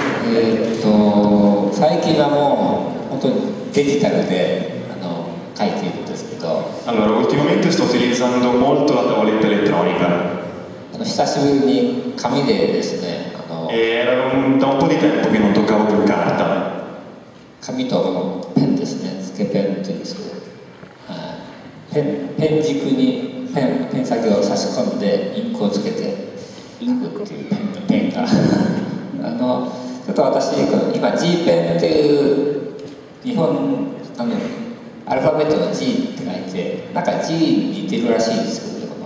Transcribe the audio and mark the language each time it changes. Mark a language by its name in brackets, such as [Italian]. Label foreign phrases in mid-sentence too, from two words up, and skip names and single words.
[Japanese] 最近はもう本当にデジタルで書いているんですけど、 [Italian] Allora, ultimamente sto utilizzando molto la tavoletta elettronica [Japanese] 久しぶりに紙でですね、 [Italian] e era da un po' di tempo che non toccavo più carta. [Japanese] 紙とペンですね、つけペンというんですけど、ペン軸にペン先を差し込んでインクをつけて書くっていうペンがちょっと私今 G ペンっていう日本アルファベットの G って書いてなんか G に似てるらしいですけど、